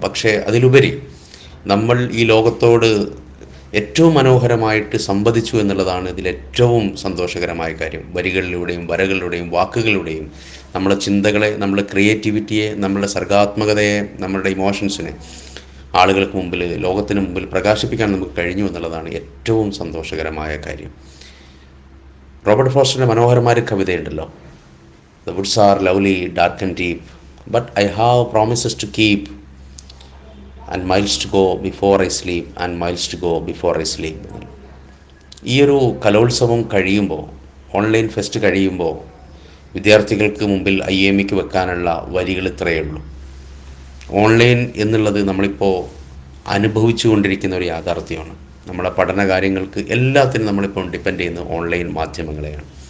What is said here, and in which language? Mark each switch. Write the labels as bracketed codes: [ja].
[ml] പക്ഷേ അതിലുപരി നമ്മൾ ഈ ലോകത്തോട് ഏറ്റവും മനോഹരമായിട്ട് സംവദിച്ചു എന്നുള്ളതാണ് ഇതിലേറ്റവും സന്തോഷകരമായ കാര്യം. വരികളിലൂടെയും വരകളിലൂടെയും വാക്കുകളിലൂടെയും നമ്മുടെ ചിന്തകളെ, നമ്മുടെ ക്രിയേറ്റിവിറ്റിയെ, നമ്മുടെ സർഗാത്മകതയെ, നമ്മുടെ ഇമോഷൻസിനെ ആളുകൾക്ക് മുമ്പിൽ, ലോകത്തിന് മുമ്പിൽ പ്രകാശിപ്പിക്കാൻ നമുക്ക് കഴിഞ്ഞു എന്നുള്ളതാണ് ഏറ്റവും സന്തോഷകരമായ കാര്യം. റോബർട്ട് ഫ്രോസ്റ്റിൻ്റെ മനോഹരമായ കവിതയുണ്ടല്ലോ, [en] The woods are lovely, dark and deep, but I have promises to keep, and miles to go before I sleep, and miles to go before I sleep. [ml] ഈ ഒരു കലോത്സവം കഴിയുമ്പോൾ, ഓൺലൈൻ ഫെസ്റ്റ് കഴിയുമ്പോൾ വിദ്യാർത്ഥികൾക്ക് മുമ്പിൽ IAMEക്ക് വെക്കാനുള്ള വരികൾ ഇത്രയേ ഉള്ളൂ. ഓൺലൈൻ എന്നുള്ളത് നമ്മളിപ്പോൾ അനുഭവിച്ചു കൊണ്ടിരിക്കുന്ന ഒരു യാഥാർത്ഥ്യമാണ്. നമ്മുടെ പഠന കാര്യങ്ങൾക്ക് എല്ലാത്തിനും നമ്മളിപ്പോൾ ഡിപ്പെൻഡ് ചെയ്യുന്നത് ഓൺലൈൻ മാധ്യമങ്ങളെയാണ്.